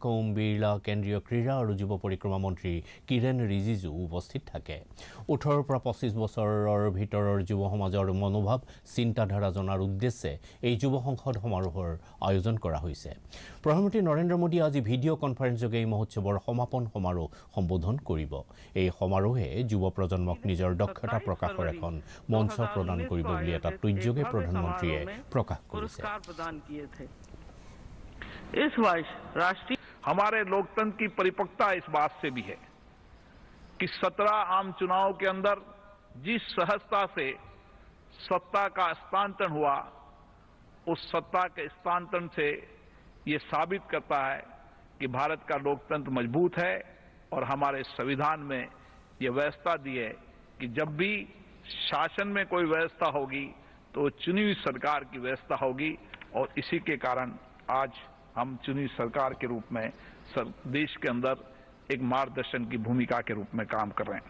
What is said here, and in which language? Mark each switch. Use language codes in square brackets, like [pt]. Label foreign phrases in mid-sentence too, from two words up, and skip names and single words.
[as] ওম বিৰলা কেন্দ্ৰীয় ক্ৰীড়া আৰু যুৱ পৰিক্ৰমা মন্ত্ৰী কিৰেণ ৰিজিজু উপস্থিত থাকে 18 পৰা 25 বছৰৰ ভিতৰৰ যুৱ সমাজৰ মনোভাৱ চিন্তাধাৰা জনাৰ উদ্দেশ্যে এই যুৱ সংসদ সমাৰোহৰ আয়োজন কৰা হৈছে প্ৰধানমন্ত্ৰী নৰেন্দ্ৰ মোদী আজি ভিডিঅ' কনফাৰেন্সযোগে এই মহোৎসৱৰ সমাপন সমাৰোহ সম্বোধন কৰিব এই সমাৰোহে যুৱ প্ৰজন্মক নিজৰ দক্ষতা প্ৰকাশৰ এখন মঞ্চ প্ৰদান কৰিব বুলি এটা টুইটযোগে প্ৰধানমন্ত্ৰীয়ে প্ৰকাশ কৰিছে [hi] इस वर्ष राष्ट्रीय हमारे लोकतंत्र की परिपक्वता इस बात से भी है कि 17 आम चुनाव के अंदर जिस सहजता से सत्ता का हस्तांतरण हुआ उस सत्ता के हस्तांतरण से ये साबित करता है कि भारत का लोकतंत्र मजबूत है और हमारे संविधान में ये व्यवस्था दी है कि जब भी शासन में कोई व्यवस्था होगी तो चुनी हुई सरकार की व्यवस्था होगी और इसी के कारण आज हम चुनी सरकार के रूप में देश के अंदर एक मार्गदर्शन की भूमिका के रूप में काम कर रहे हैं